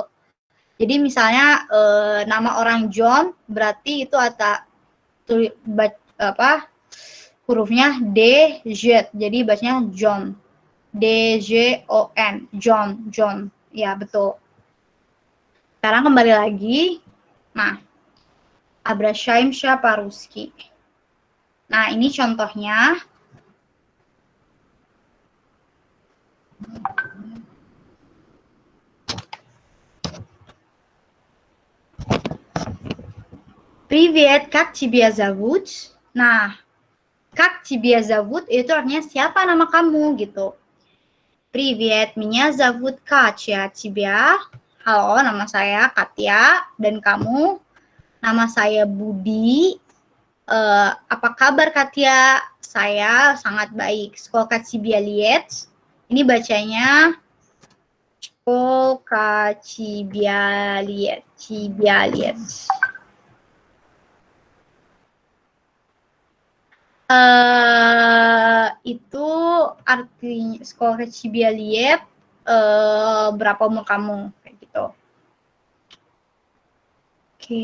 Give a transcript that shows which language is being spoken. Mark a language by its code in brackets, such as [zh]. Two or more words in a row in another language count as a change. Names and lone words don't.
[id] Jadi misalnya nama orang John berarti itu ada hurufnya D, Z. Jadi bacanya John. D-J-O-N. John. Ya, betul. Sekarang kembali lagi. Nah, [ru] Обращаемся по-русски. [id] Nah, ini contohnya. [ru] Привет, как тебя зовут? [id] Nah, [ru] как тебя зовут [id] itu artinya siapa nama kamu gitu. [ru] Привет, меня зовут Катя. Тебя? [id] Halo, nama saya Katya. Dan kamu? Nama saya Budi. Apa kabar Katya? Saya sangat baik. [ru] Сколько тебе лет? [id] Ini bacanya [ru] Сколько тебе лет? [id] Itu artinya sekolah Cibialiep berapa umur kamu kayak gitu. Oke.